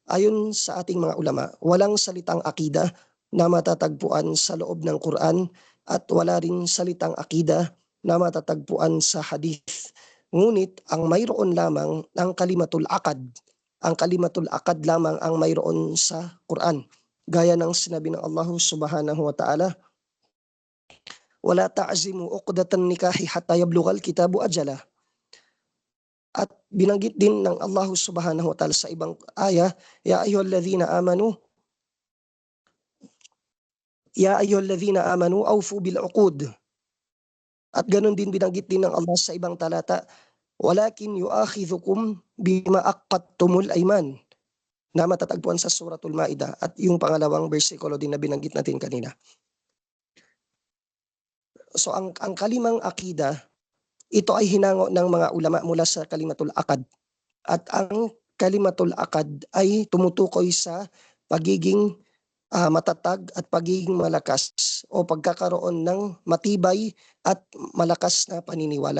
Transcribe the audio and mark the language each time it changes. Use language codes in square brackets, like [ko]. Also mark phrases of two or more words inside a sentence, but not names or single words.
[tl] Ayon sa ating mga ulama, walang salitang akida na matatagpuan sa loob ng Quran at wala ring salitang akida na matatagpuan sa hadith. Ngunit ang mayroon lamang ang [ar] كلمة العقد. [tl] Ang [ar] كلمة العقد [tl] lamang ang mayroon sa Quran. Gaya ng sinabi ng Allah [ar] سبحانه وتعالى, ولا تعزموا عقدة النكاح حتى يبلغ الكتاب أجله. [tl] At binanggit din ng Allah [ar] سبحانه وتعالى [tl] sa ibang aya, [ar] يا أيها الذين آمنوا، يا أيها الذين آمنوا أوفوا بالعقود. [tl] At ganun din binanggit din ng Allah sa ibang talata, [ar] ولكن يؤاخذكم بما عقدتم الأيمان, [tl] na matatagpuan sa suratul Maida at yung pangalawang bersikulo din na binanggit natin kanina. So ang kalimang akida, ito ay hinango ng mga ulama mula sa [ar] كلمة العقد. [tl] At ang [ar] كلمة العقد [tl] ay tumutukoy sa pagiging matatag at pagiging malakas o pagkakaroon ng matibay at malakas na paniniwala.